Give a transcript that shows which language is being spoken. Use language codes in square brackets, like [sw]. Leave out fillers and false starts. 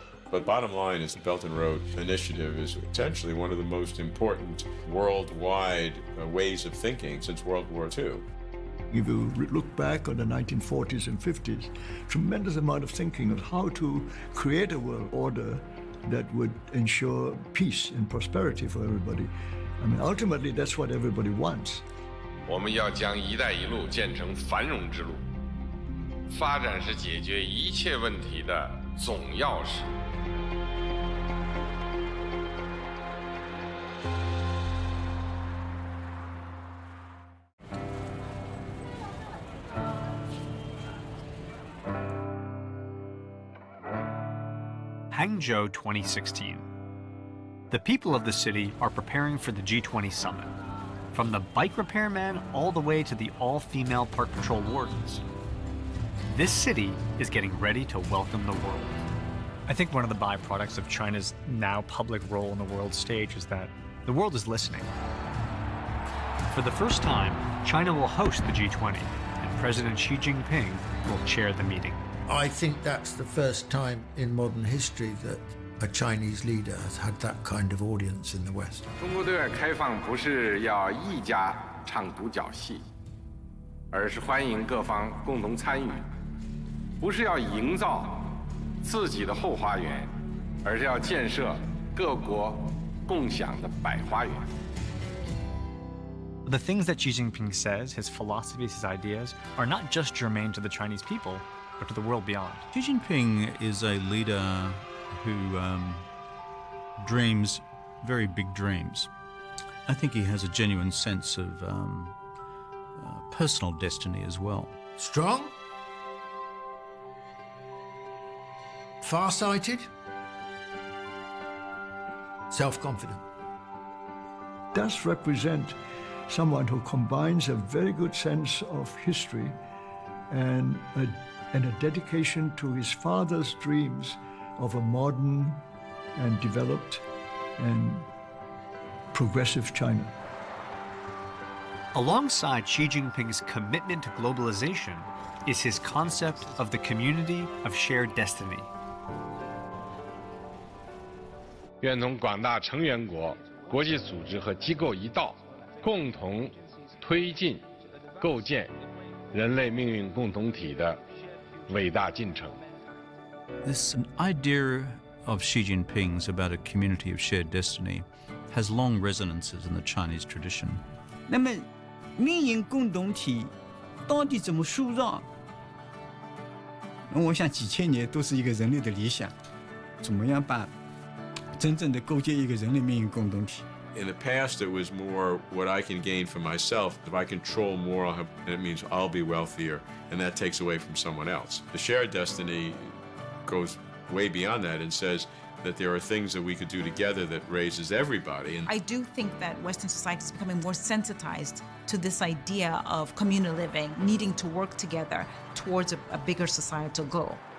[en] But bottom line is the Belt and Road Initiative is potentially one of the most important worldwide ways of thinking since World War II. If you look back on the 1940s and 50s, tremendous amount of thinking of how to create a world order that would ensure peace and prosperity for everybody. I mean, ultimately, that's what everybody wants. [zh] 我们要将“一带一路”建成繁荣之路。发展是解决一切问题的总钥匙。 [en] Hangzhou 2016. The people of the city are preparing for the G20 summit, from the bike repairman all the way to the all-female park patrol wardens. This city is getting ready to welcome the world. I think one of the byproducts of China's now public role on the world stage is that the world is listening. For the first time, China will host the G20, and President Xi Jinping will chair the meeting. I think that's the first time in modern history that a Chinese leader has had that kind of audience in the West. [zh] 中国对外开放不是要一家唱独角戏，而是欢迎各方共同参与，不是要营造自己的后花园，而是要建设各国共享的百花园。 [en] The things that Xi Jinping says, his philosophies, his ideas, are not just germane to the Chinese people, but to the world beyond. Xi Jinping is a leader who dreams very big dreams. I think he has a genuine sense of personal destiny as well. Strong, far-sighted, self-confident. Does represent someone who combines a very good sense of history and a dedication to his father's dreams of a modern and developed and progressive China. Alongside Xi Jinping's commitment to globalization is his concept of the community of shared destiny. [zh] 愿同广大成员国、国际组织和机构一道，共同推进构建人类命运共同体的伟大进程。 [en] This idea of Xi Jinping's about a community of shared destiny has long resonances in the Chinese tradition. [zh] 那么，命运共同体到底怎么塑造？我想几千年都是一个人类的理想，怎么样把真正的构建一个人类命运共同体？ [en] In the past, it was more what I can gain for myself. If I control more, it means I'll be wealthier, and that takes away from someone else. The shared destiny goes way beyond that and says that there are things that we could do together that raises everybody. And I do think that Western society is becoming more sensitized to this idea of communal living, needing to work together towards a bigger societal goal.